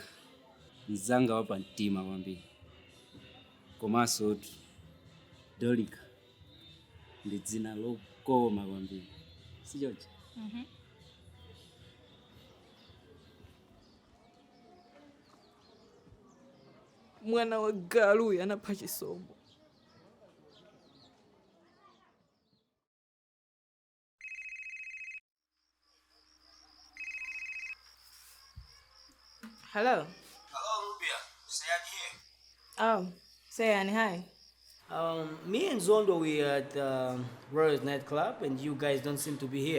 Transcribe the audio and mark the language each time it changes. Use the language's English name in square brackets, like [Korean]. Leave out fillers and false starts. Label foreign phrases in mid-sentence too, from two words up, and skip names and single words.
[Nyanja] Mzanga wa pamtima kwambiri. Komanso Dolika ndi dzina lokoma kwambiri. Si choncho? Mwana wa galu anapha Chisomo. [English] Hello? Hello, Rubia. Sayan here. Oh, Sayani, hi. Me and Zondo, we are at Royal's Nightclub, and you guys don't seem to be here.